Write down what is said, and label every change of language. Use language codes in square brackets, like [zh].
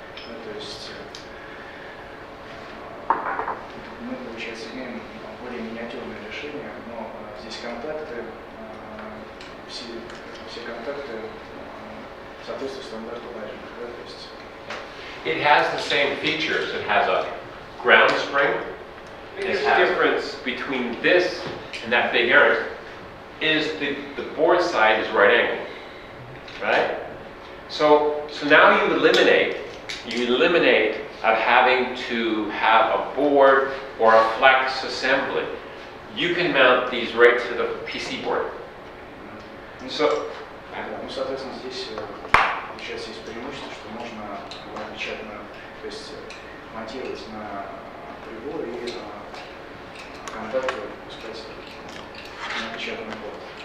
[ru] Ну, то есть мы, получается, имеем более миниатюрное решение, но здесь контакты, все контакты соответствуют стандарту лазерных. Да, то есть [en] It has the same features. It has a ground spring. The biggest difference between this and that big ARINC is the board side is right angled, right? So now you eliminate of having to have a board or a flex assembly. You can mount these right to the PC board. So, [ru] ну, соответственно, здесь получается есть преимущество, что можно напечатано, то есть монтировать на прибор и контакты пускать на напечатанный борт.